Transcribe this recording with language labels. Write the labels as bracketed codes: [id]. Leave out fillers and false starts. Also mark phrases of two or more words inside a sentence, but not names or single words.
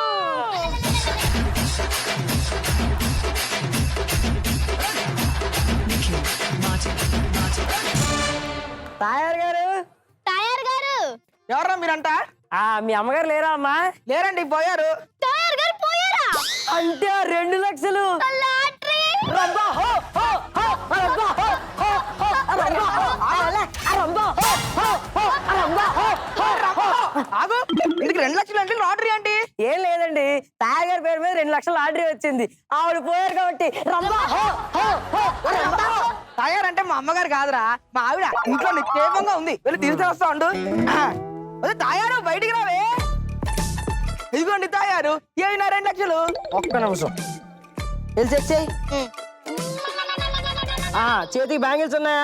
[te] తాయారు గారు. తయారు గారు ఎవరా మీరంట? మీ అమ్మగారు లేరా అమ్మా? లేరండి, పోయారు. తయారు గారు పోయారా? అంటే 2 లక్షలు. లాటరీ. [pa] రబ్బా, ਹੋ, ਹੋ, ਹੋ, ਰੱਬਾ, ਹੋ, ਹੋ, ਹੋ, ਰੱਬਾ, ਹੋ, ਆਲੇ, ਰੱਬਾ, ਹੋ, ਹੋ, ਹੋ, ਰੱਬਾ, ਹੋ, ਹੋ, రబ్బా. [te] ఆగు, ఇందుకు 2 లక్షలు అంటే లాటరీ ఏంటి? ఏం లేదండి, తాయ గారి పేరు మీద 2 లక్షల లాటరీ వచ్చింది. ఆవిడ పోయారు కాబట్టి రబ్బా, [pa] ਹੋ, ਹੋ, ਹੋ, ਰੱਬਾ, ਹੋ. [te] తయారంటే మా అమ్మగారు కాదురా, మా ఆవిడ. ఇంట్లో నిక్షేపంగా ఉంది, వెళ్ళి తీసుకు వస్తా ఉండు. అదే తాయారు, బయటికి రావే. ఇదిగోండి తాయారు, ఏమైనా 2 లక్షలు. ఒక్క నిమిషం వెళ్ళి తెచ్చేయ్. చేతికి బ్యాంగిల్స్ ఉన్నాయా?